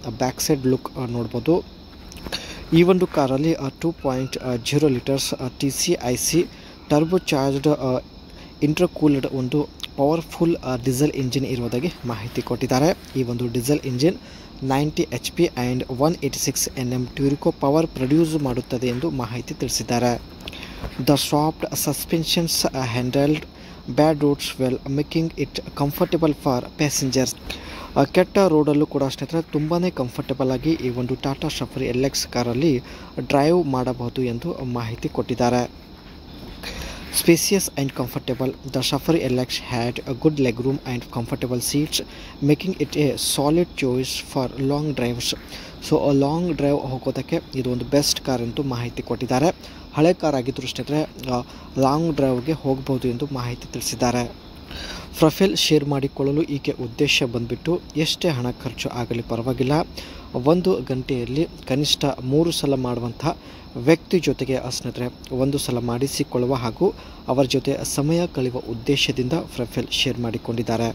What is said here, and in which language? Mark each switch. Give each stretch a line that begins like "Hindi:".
Kannada: Back side look ನೋಡ್ಬೋದು. ಈ ಒಂದು ಕಾರಲ್ಲಿ 2.0 ಲೀಟರ್ಸ್ TCIC ಟರ್ಬೋ ಚಾರ್ಜ್ಡ್ ಇಂಟರ್ಕೂಲ್ಡ್ ಒಂದು ಪವರ್ಫುಲ್ ಡೀಸೆಲ್ ಇಂಜಿನ್ ಇರುವುದಾಗಿ ಮಾಹಿತಿ ಕೊಟ್ಟಿದ್ದಾರೆ. ಈ ಒಂದು diesel engine 90 HP and 186 Nm ಟ್ಯೂರಿಕೋ power produce ಮಾಡುತ್ತದೆ ಎಂದು ಮಾಹಿತಿ ತಿಳಿಸಿದ್ದಾರೆ.
English: The soft suspensions handled bad roads well, making it comfortable for passengers.
Kannada: ಕೆಟ್ಟ ರೋಡಲ್ಲೂ ಕೂಡ ಸ್ನೇಹಿತರೆ ತುಂಬಾ ಕಂಫರ್ಟಬಲ್ ಆಗಿ ಈ ಒಂದು ಟಾಟಾ ಸಫಾರಿ ಎಲ್ಎಕ್ಸ್ ಕಾರಲ್ಲಿ ಡ್ರೈವ್ ಮಾಡಬಹುದು ಎಂದು ಮಾಹಿತಿ ಕೊಟ್ಟಿದ್ದಾರೆ.
English: Spacious and comfortable, the Safari LX had a good legroom and comfortable seats, making it a solid choice for long drives.
Kannada: So long drive ಹೋಗೋದಕ್ಕೆ ಇದು ಒಂದು ಬೆಸ್ಟ್ ಕಾರ್ ಎಂದು ಮಾಹಿತಿ ಕೊಟ್ಟಿದ್ದಾರೆ. ಹಳೆ ಕಾರ್ ಆಗಿದ್ದರೂ ಸ್ನೇಹಿತರೆ ಲಾಂಗ್ ಡ್ರೈವ್ಗೆ ಹೋಗಬಹುದು ಎಂದು ಮಾಹಿತಿ ತಿಳಿಸಿದ್ದಾರೆ. ಪ್ರೊಫೈಲ್ ಶೇರ್ ಮಾಡಿಕೊಳ್ಳಲು ಈಕೆ ಉದ್ದೇಶ ಬಂದುಬಿಟ್ಟು ಎಷ್ಟೇ ಹಣ ಖರ್ಚು ಆಗಲಿ ಪರವಾಗಿಲ್ಲ, 1 ಗಂಟೆಯಲ್ಲಿ ಕನಿಷ್ಠ 3 ಸಲ ಮಾಡುವಂಥ ವ್ಯಕ್ತಿ ಜೊತೆಗೆ ಸ್ನೇಹಿತರೆ 1 ಸಲ ಮಾಡಿಸಿಕೊಳ್ಳುವ ಹಾಗೂ ಅವರ ಜೊತೆ ಸಮಯ ಕಳೆಯುವ ಉದ್ದೇಶದಿಂದ ಪ್ರೊಫೈಲ್ ಶೇರ್ ಮಾಡಿಕೊಂಡಿದ್ದಾರೆ.